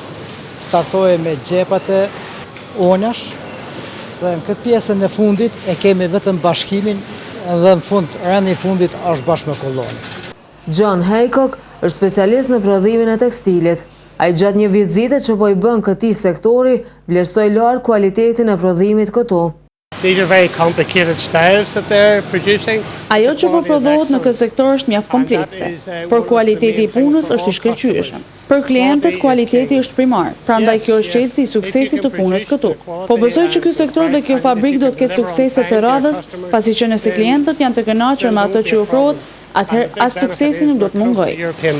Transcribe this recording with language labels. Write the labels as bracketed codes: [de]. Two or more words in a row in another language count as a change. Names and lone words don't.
[sq] Startohej me xhepat e onësh dhe në këtë pjesën e fundit e kemi vetëm bashkimin dhe në fund, rendi i fundit është bashkë me kollonin. John Haycock është specialist në prodhimin e tekstilit. Ai gjatë një vizite që po i bën këtij sektori, vlerësoi lart kualitetin e prodhimit këtu. [en] These are very complicated styles that they're producing. [sq] Ajo që po prodhohet në këtë sektor është mjaft komplekse, por kualiteti i punës është i shkëlqyeshëm. Për klientët kualiteti është primar, prandaj kjo është çelësi i suksesit të punës këtu. Po besoj që ky sektor dhe kjo fabrikë do të ketë suksese të radhës, pasi që nëse klientët janë të kënaqur me ato që ofrohet, atëherë as suksesi nuk do të mungojë.